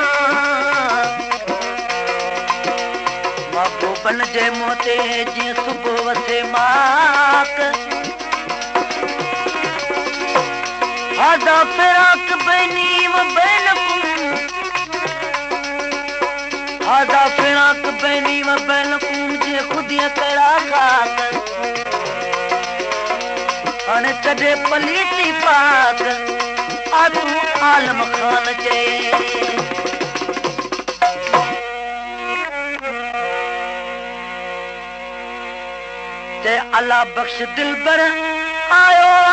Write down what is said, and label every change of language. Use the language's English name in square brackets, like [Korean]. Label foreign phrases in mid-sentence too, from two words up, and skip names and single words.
[Sindhi] महबूबन जे मोते जीअं सुबुह वसे माक [Arabic] هذا فراق بيني و بينكم هذا فراق بيني و بينكم [Sindhi] जे खुदिया कड़ा खाक हाणे कॾे पलीती पाक तू आलम खान जे अल्लाह बख्श दिल पर आयो